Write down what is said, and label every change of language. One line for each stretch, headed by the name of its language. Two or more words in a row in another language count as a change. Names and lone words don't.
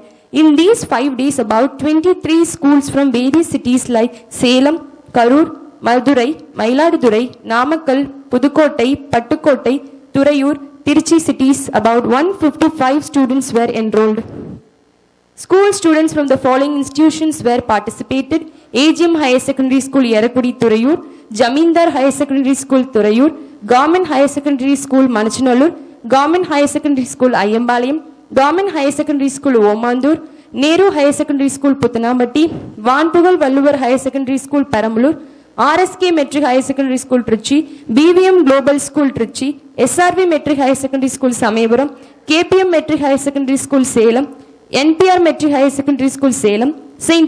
English: In these 5 days, about 23 schools from various cities like Salem, Karur, Madurai, Mailadurai, Namakkal, Pudukottai, Pattukottai, Thurayur, Tiruchi cities, about 155 students were enrolled. School students from the following institutions were participated: AGM Higher Secondary School, Yerakudi, Thurayur; Jamindar Higher Secondary School, Thurayur; Government Higher Secondary School, Manachanallur; Government Higher Secondary School, Ayambalayam; Government Higher Secondary School, Omandur; Nehru Higher Secondary School, Puthanamatti; Vanpugal Valluvar Higher Secondary School, Perambalur; RSK Metric Higher Secondary School, Trichy; BVM Global School, Trichy; SRV Metric Higher Secondary School, Samevaram; KPM Metric Higher Secondary School, Salem; NPR Metric Higher Secondary School, Salem; St.